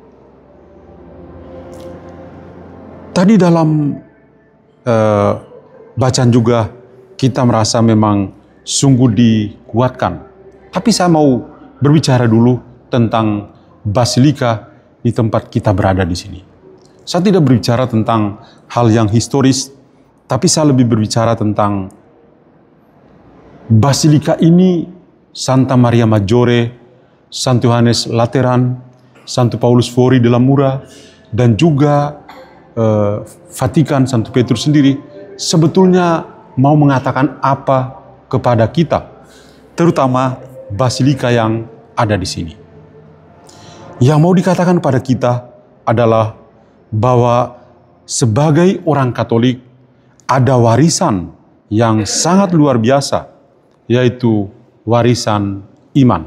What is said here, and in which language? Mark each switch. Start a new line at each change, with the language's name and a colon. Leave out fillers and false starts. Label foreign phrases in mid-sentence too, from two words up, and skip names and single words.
Indonesian: Tadi dalam bacaan juga kita merasa memang sungguh dikuatkan. Tapi saya mau berbicara dulu tentang basilika di tempat kita berada di sini. Saya tidak berbicara tentang hal yang historis, tapi saya lebih berbicara tentang basilika ini, Santa Maria Maggiore, Santo Yohanes Lateran, Santo Paulus Fori della Mura, dan juga Vatikan, Santo Petrus sendiri, sebetulnya mau mengatakan apa kepada kita, terutama basilika yang ada di sini. Yang mau dikatakan pada kita adalah bahwa sebagai orang Katolik ada warisan yang sangat luar biasa, yaitu warisan iman.